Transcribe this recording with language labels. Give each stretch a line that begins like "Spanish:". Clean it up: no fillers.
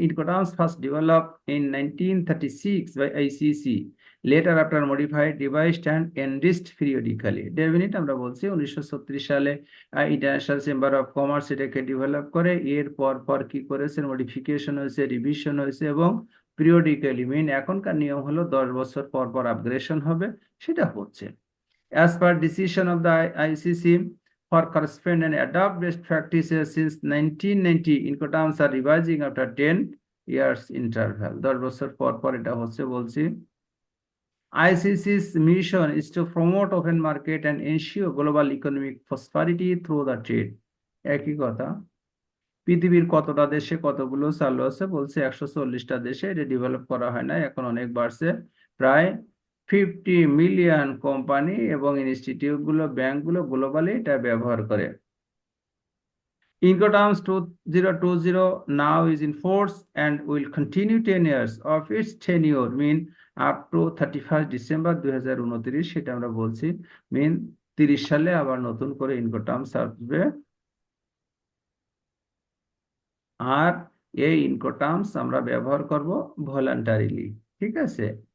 English: Incoterms first develop in 1936 by ICC, later after modified, revised and enriched periodically.
Bangla: Definite আমরা বলছি 1936 সালে international chamber of commerce এটাকে develop করে। এর পর পর কি করেছে, মডিফিকেশন হয়েছে, রিভিশন হয়েছে এবং পিরিয়ডিক্যালি মিন এখনকার নিয়ম হলো 10 বছর পর পর আপগ্রেডেশন হবে, সেটা হচ্ছে।
English: As per decision of the ICC, for correspond and adopt best practices since 1990, Incoterms are revising after 10 years interval।
Bangla: 10 বছর পর পর এটা হচ্ছে বলছি।
English: ICC's mission is to promote open market and ensure global economic prosperity through the trade।
Bangla: একই কথা। পৃথিবীর কতটা দেশে কতগুলো চালু আছে বলছে, 140টা দেশে। এটা ডেভেলপ করা হয় না, এখন অনেক বাড়ছে। প্রায় 50 মিলিয়ন কোম্পানি এবং ইনস্টিটিউট গুলো, ব্যাংক গুলো গ্লোবালি এটা ব্যবহার করে।
English: Incoterms 2020 now is in force and will continue 10 years of its tenure, mean up to 31st December 2029।
Bangla: সেটা আমরা বলছি, মিন 30 সালে আবার নতুন করে ইনকোটার্মস আসবে। আর এই ইনকোটার্মস আমরা ব্যবহার করব ভলান্টারিলি। ঠিক আছে।